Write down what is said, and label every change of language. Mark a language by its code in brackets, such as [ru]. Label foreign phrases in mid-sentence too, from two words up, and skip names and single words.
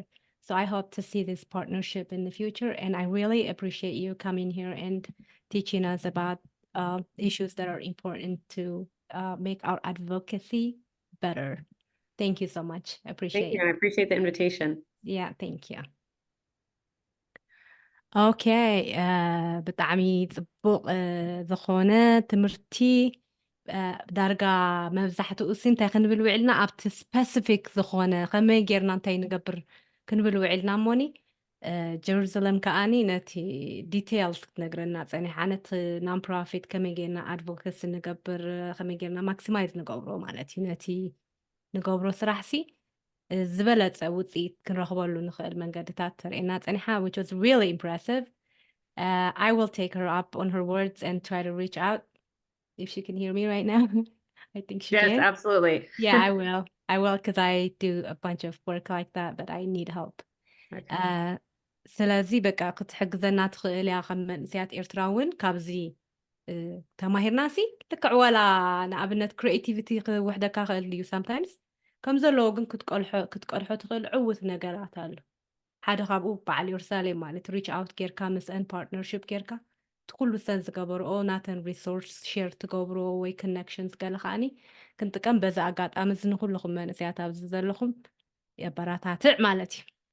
[en] So I hope to see this partnership in the future. And I really appreciate you coming here and teaching us about issues that are important to make our advocacy better. Thank you so much. I Thank appreciate you. it. I appreciate the invitation. Yeah, thank you. [ti] Okay, ብጣዕሚ ፅቡቅ ዝኾነ ትምህርቲ ዳርጋ መብዛሕትኡ ሲ እንታይ ክንብል ውዕልና ኣብቲ ስፐሲፊክ ዝኾነ ከመይ ጌርና እንታይ ንገብር ክንብል ውዕልና እሞኒ ጀሩሳሌም ከዓኒ ነቲ ዲቴይልስ ክትነግረና ፀኒሓ ነቲ [en] non profit [ti] ከመይ ጌርና ኣድቮኬሲ ንገብር ከመይ ጌርና ማክሲማይዝ ንገብሮ ማለት እዩ ነቲ ንገብሮ ስራሕ ሲ ዝበለፀ ውፅኢት ክንረኽበሉ ንኽእል መንገድታት ተርእየና ፀኒሓ, [en] which was really impressive. I will take her up on her words and try to reach out if she can hear me right now. I think she Yes, can. absolutely. Yeah, I will because I do a bunch of work like that, but I need help. Okay. [ti] ስለዚ በቃ ክትሕግዘና ትኽእል እያ ከም መንእስያት ኤርትራ እውን ካብዚ ተማሂርናሲ ልክዕ ዋላ ንኣብነት ክሪኤቲቪቲ ክውሕደካ ክእል እዩ sometimes ከም ዘለዎ ግን ክትቀልሖ ትኽእል ዕውት ነገራት ኣሎ ሓደ ካብኡ በዓል ኢየሩሳሌም ማለት [en] reach out [ti] ጌርካ ምስአን ፓርትነርሽፕ ጌርካ ትኩሉ ሰን ዝገበርኦ ናተን ሪሶርስ ሼር ትገብሮ ወይ ኮኔክሽንስ ገለ ከዓኒ ክንጥቀም በዛ ኣጋጣሚ እዚ ንኩልኩም መንእስያት ኣብዚ ዘለኹም የበራታትዕ ማለት እዩ